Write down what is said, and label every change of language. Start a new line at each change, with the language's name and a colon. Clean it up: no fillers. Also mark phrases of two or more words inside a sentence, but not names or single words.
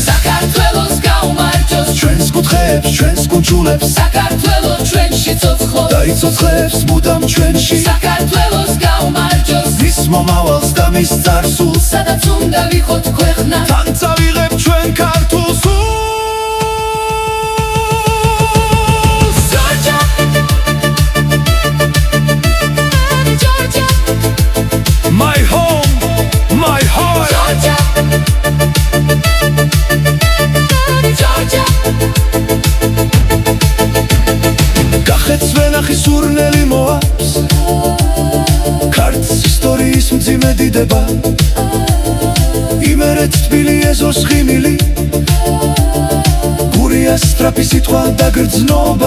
Georgian: საქართველოს გაუმარჯოს, ჩვენს კუთხეებს, ჩვენს კუნჯულებს, საქართველო ჩვენში ცოცხლობს, გაიცოცხლებს მუდამ ჩვენში. საქართველოს გაუმარჯოს, მის მომავალს და მის წარსულს, სადაც უნდა ვიყოთ ქვეყნა, თან წავიღებ ჩვენ ქართულ სულს.
English: My home, my heart.
Georgian: გახეთს ვენახი სურნელი მოაქვს, ქართლის ისტორიის მძიმე დიდება, იმერეთ თბილი ეზოს ღიმილი, გურია სწრაფი სიტყვა და გრძნობა.